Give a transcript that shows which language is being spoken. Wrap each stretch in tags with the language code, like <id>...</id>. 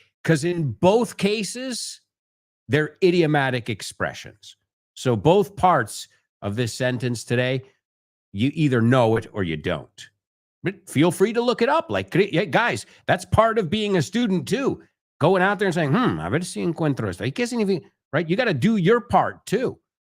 <en>Because in both cases, they're idiomatic expressions. So both parts of this sentence today, you either know it or you don't. But feel free to look it up. Like, guys, that's part of being a student too. Going out there and saying,</en> <es>a ver si encuentro esto. ¿Y qué significa?</es> <en>Right? You got to do your part too.</en>